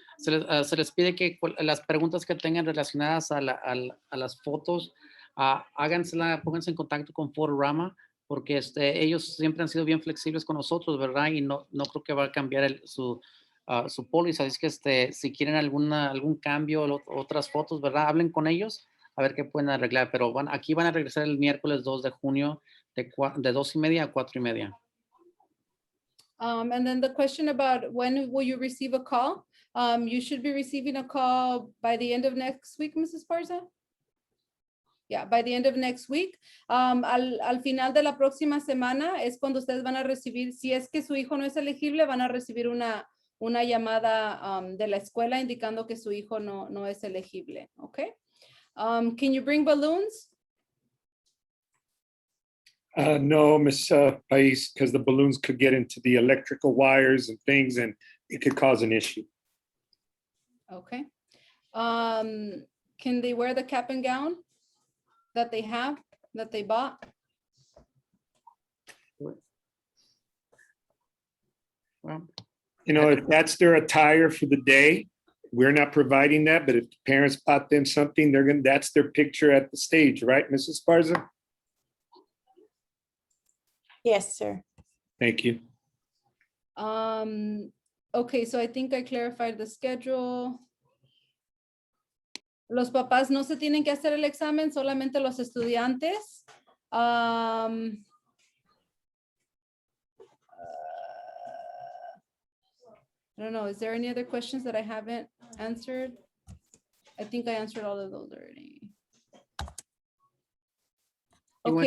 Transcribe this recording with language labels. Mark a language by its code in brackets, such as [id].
[es] Se les pide que las preguntas que tengan relacionadas a las fotos, pónganse en contacto con Photorama, porque ellos siempre han sido bien flexibles con nosotros, ¿verdad? Y no creo que va a cambiar su póliza. Así que si quieren algún cambio, otras fotos, ¿verdad? Hablen con ellos a ver qué pueden arreglar. Pero aquí van a regresar el miércoles 2 de junio de 2:30 a 4:30. [en] And then the question about when will you receive a call? You should be receiving a call by the end of next week, Mrs. Parza. Yeah, by the end of next week. [es] Al final de la próxima semana es cuando ustedes van a recibir, si es que su hijo no es elegible, van a recibir una llamada de la escuela indicando que su hijo no es elegible, okay? [en] Can you bring balloons? No, Ms. Pais, because the balloons could get into the electrical wires and things, and it could cause an issue. Okay. Can they wear the cap and gown that they bought? Well, if that's their attire for the day, we're not providing that, but if parents bought them something, that's their picture at the stage, right, Mrs. Sparza? Yes, sir. Thank you. Okay, so I think I clarified the schedule. [es] Los papás no se tienen que hacer el examen, solamente los estudiantes. [en] I don't know, is there any other questions that I haven't answered? I think I answered all of those already. You want